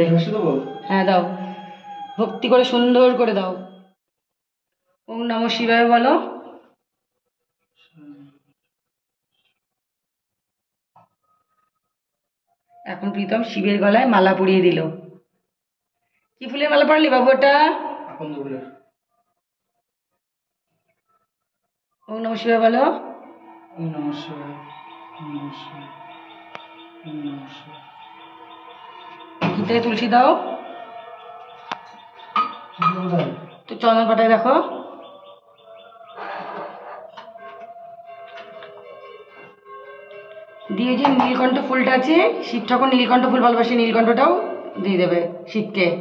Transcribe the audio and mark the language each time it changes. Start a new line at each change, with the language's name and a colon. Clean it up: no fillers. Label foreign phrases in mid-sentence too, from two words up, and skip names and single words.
Bangla: হ্যাঁ দাও, ভক্তি করে সুন্দর করে দাও।
Sanskrit: ওম নমঃ শিবায়
Bangla: বলো। এখন প্রীতম শিবের গলায় মালা পরিয়ে দিল। কি ফুলের মালা পরালি বাবু ওটা?
Sanskrit: ওম নমঃ শিবায়
Bangla: বলো।
Sanskrit: ওম নমঃ শিবায়, ওম নমঃ শিবায়, ওম নমঃ শিবায়।
Bangla: গীতায় তুলসী দাও। তো চন্দন পাতায় দেখো। দিয়ে যে নীলকণ্ঠ ফুলটা আছে, শিব ঠাকুর নীলকণ্ঠ ফুল ভালোবাসে, নীলকণ্ঠটাও দিয়ে দেবে শিবকে।